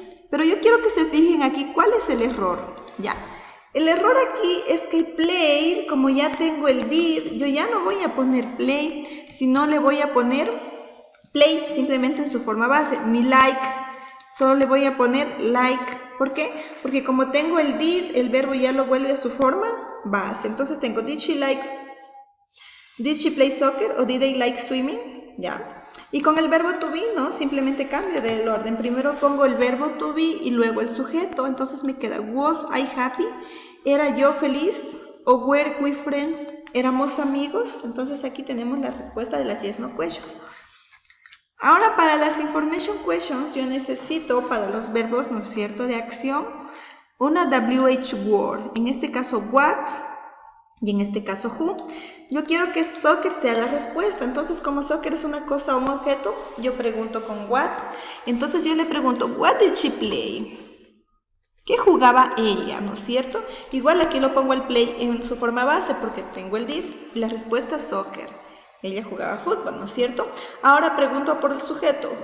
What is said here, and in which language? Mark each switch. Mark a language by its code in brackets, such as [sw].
[es] Pero yo quiero que se fijen aquí cuál es el error. Ya. El error aquí es que play, como ya tengo el did, yo ya no voy a poner play, sino le voy a poner play simplemente en su forma base, ni like, solo le voy a poner like. ¿Por qué? Porque como tengo el did, el verbo ya lo vuelve a su forma base. Entonces tengo [en] did she play soccer o did they like swimming? [es] Ya. Y con el verbo to be, ¿no? Simplemente cambio del orden. Primero pongo el verbo to be y luego el sujeto. Entonces me queda [en] was I happy? [es] ¿Era yo feliz? ¿O [en] were we friends? [es] ¿Éramos amigos? Entonces aquí tenemos la respuesta de las yes no questions. Ahora para las information questions yo necesito para los verbos, ¿no es cierto?, de acción, una WH word. En este caso what y en este caso who. Yo quiero que soccer sea la respuesta. Entonces, como soccer es una cosa o un objeto, yo pregunto con what. Entonces yo le pregunto, [en] what did she play? [es] ¿Qué jugaba ella? ¿No es cierto? Igual aquí lo pongo el play en su forma base porque tengo el did. La respuesta es soccer. Ella jugaba fútbol, ¿no es cierto? Ahora pregunto por el sujeto.